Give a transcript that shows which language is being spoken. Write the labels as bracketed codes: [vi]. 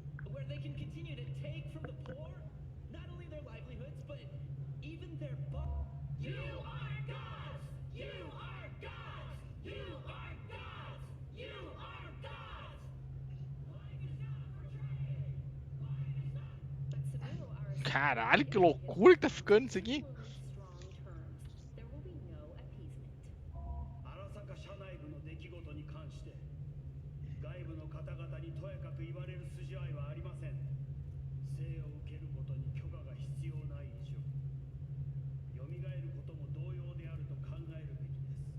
[en] Where they can continue to take from the poor, not only their livelihoods, but even their You are gods! You are gods! You are gods! You are gods! Lying is not portraying! Lying is not... But Saburo Arasaka... [pt] Caralho, que loucura que tá ficando isso aqui. [en] strong terms. There will be no appeasement. [ja] 荒坂社内部の出来事に関して外部の方々にとやかく言われる筋合いはありません。生を受けることに許可が必要ない以上、蘇ることも同様であると考えるべきです。